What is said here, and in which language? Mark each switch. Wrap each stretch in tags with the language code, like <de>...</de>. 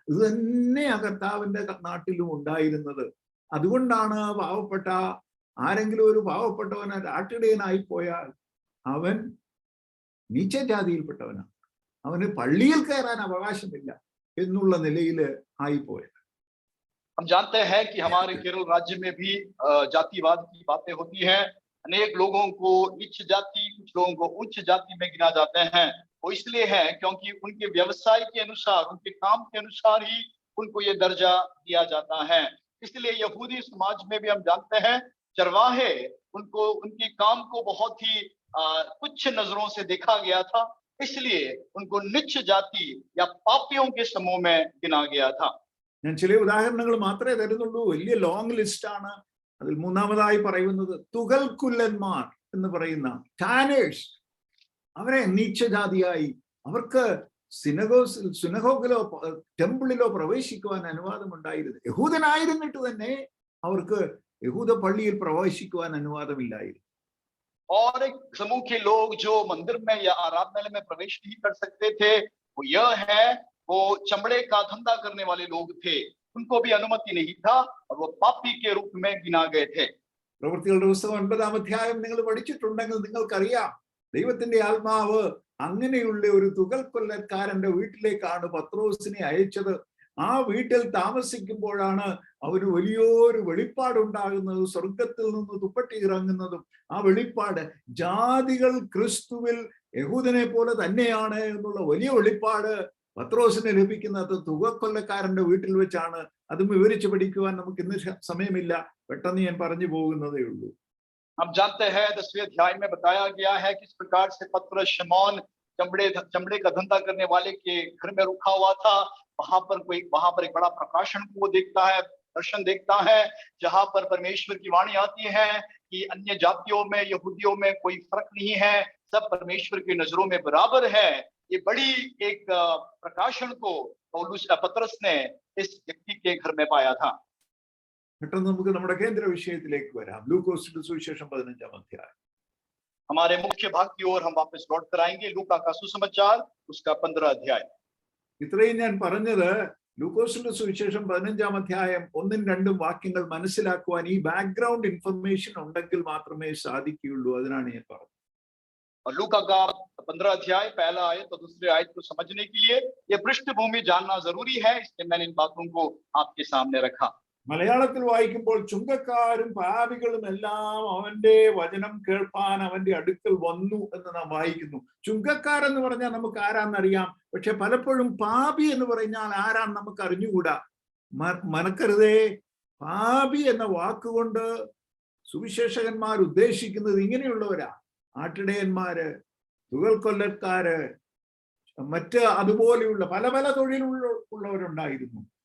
<ml>ഇത് തന്നെയാ കർത്താവിന്റെ നാട്ടിലും ഉണ്ടായിരുന്നത്. അതുകൊണ്ടാണ് ആരെങ്കിലും ഒരു പാവപ്പെട്ടവന് ആട്ടിടയനായി പോയാൽ അവൻ നീചജാതിയിൽപ്പെട്ടവനാണ്. അവന് പള്ളിയിൽ കയറാൻ അവകാശമില്ല എന്നുള്ള നിലയിൽ ആയിപ്പോയത്.</ml> <hi>हम जानते हैं कि हमारे केरल राज्य में भी जातिवाद की बातें होती हैं। अनेक लोगों को नीच जाति, कुछ लोगों को उच्च जाति में गिना जाते हैं। वो इसलिए है क्योंकि उनके व्यवसाय के अनुसार, उनके काम के अनुसार ही उनको ये दर्जा दिया जाता है। इसलिए यहूदी समाज में भी हम जानते हैं चरवाहे, उनको उनके काम को बहुत ही तुच्छ नजरों से देखा गया था, इसलिए उनको नीच जाति या पापियों के समूह में गिना गया था।</hi> <ml>ഞാൻ ചില ഉദാഹരണങ്ങൾ മാത്രമേ തരുന്നുള്ളൂ. വലിയ</ml> <en>long list</en> <ml>ആണ്. അതിൽ മൂന്നാമതായി പറയുന്നത് തുകൽക്കുല്ലന്മാർ എന്ന് പറയുന്ന ടാനേഴ്സ്. അവരെ നീച്ചജാതിയായി, അവർക്ക് സിനഗോഗിലോ ടെമ്പിളിലോ പ്രവേശിക്കുവാൻ അനുവാദം ഉണ്ടായിരുന്നു. യഹൂദനായിരുന്നിട്ട് തന്നെ അവർക്ക് യഹൂദ പള്ളിയിൽ പ്രവേശിക്കുവാൻ അനുവാദമില്ലായിരുന്നു.</ml> <hi>और एक समूह के लोग जो मंदिर में या आराधनालय में प्रवेश नहीं कर सकते थे, वो यह है, वो चमड़े का धंधा करने वाले लोग थे, उनको भी अनुमति नहीं था और वो पापी के रूप में गिना गए थे.</hi> <ml>പ്രവൃത്തികളുടെ പുസ്തകം 9-ാം അധ്യായം നിങ്ങൾ പഠിച്ചിട്ടുണ്ടെങ്കിൽ നിങ്ങൾക്കറിയാം, ദൈവത്തിന്റെ ആത്മാവ് അങ്ങനെയുള്ള ഒരു തുകൽക്കൊല്ലക്കാരന്റെ വീട്ടിലേക്കാണ് പത്രോസിനെ അയച്ചത്. ആ വീട്ടിൽ താമസിക്കുമ്പോഴാണ് അവന് വലിയൊരു വെളിപ്പാടുണ്ടാകുന്നത്, സ്വർഗത്തിൽ നിന്ന് തുപ്പട്ടി ഇറങ്ങുന്നതും. ആ വെളിപ്പാട് ജാതികൾ ക്രിസ്തുവിൽ യഹൂദനെ പോലെ തന്നെയാണ് എന്നുള്ള വലിയ വെളിപ്പാട് പത്രോസിന് ലഭിക്കുന്നത് തുകക്കൊല്ലക്കാരന്റെ വീട്ടിൽ വെച്ചാണ്. അതും വിവരിച്ച് പഠിക്കുവാൻ നമുക്ക് ഇന്ന് സമയമില്ല, പെട്ടെന്ന് ഞാൻ പറഞ്ഞു പോകുന്നതേ ഉള്ളൂ.</ml> <hi>हम जानते हैं 10वें अध्याय में बताया गया है किस प्रकार से पतरस शमौन चमड़े का धंधा करने वाले के घर में रुका हुआ था. वहां पर एक बड़ा प्रकाशन को वो देखता है, दर्शन देखता है, जहां पर परमेश्वर की वाणी आती है कि अन्य जातियों में, यहूदियों में कोई फर्क नहीं है, सब परमेश्वर की नजरों में बराबर है. ये बड़ी एक प्रकाशन को पतरस ने इस व्यक्ति के घर में पाया था.</hi> <ml>പെട്ടെന്ന് നമുക്ക് നമ്മുടെ കേന്ദ്ര വിഷയത്തിലേക്ക് വരാം. ലൂക്കോസിന്റെ സുവിശേഷം 15-ാം അധ്യായം.</ml> <hi>हमारे मुख्य भाग की ओर हम वापस लौट कर आएंगे. लूका का सुसमाचार उसका 15 अध्याय.</hi> <ml>ഇത്രയും ഞാൻ പറഞ്ഞത് ലൂക്കോസിന്റെ സുവിശേഷം 15-ാം അധ്യായം 1-2 വാക്യങ്ങൾ മനസ്സിലാക്കുവാൻ ഈ</ml> <en>background information</en> <ml>ഉണ്ടെങ്കിൽ മാത്രമേ സാധിക്കുകയുള്ളൂ. അതിനാണ് ഞാൻ പറഞ്ഞത്.</ml> <hi>और लूका का 15 अध्याय पहला आयत और दूसरे आयत को समझने के लिए ये पृष्ठभूमि जानना जरूरी है, इसलिए मैंने इन बातों को आपके सामने रखा.</hi> <ml>മലയാളത്തിൽ വായിക്കുമ്പോൾ ചുങ്കക്കാരും പാപികളും എല്ലാം അവന്റെ വചനം കേൾപ്പാൻ അവന്റെ അടുക്കൽ വന്നു എന്ന് നാം വായിക്കുന്നു. ചുങ്കക്കാരെന്ന് പറഞ്ഞാൽ നമുക്ക് ആരാന്നറിയാം, പക്ഷെ പലപ്പോഴും പാപി എന്ന് പറഞ്ഞാൽ ആരാന്ന് നമുക്ക് അറിഞ്ഞുകൂടാ. മനക്കരുതേ, പാപി എന്ന വാക്കുകൊണ്ട് സുവിശേഷകന്മാർ ഉദ്ദേശിക്കുന്നത് ഇങ്ങനെയുള്ളവരാ: ആട്ടിടയന്മാര്, തുകൽക്കൊല്ലക്കാര്, മറ്റ് അതുപോലെയുള്ള പല പല തൊഴിലുള്ളവരുണ്ടായിരുന്നു.</ml>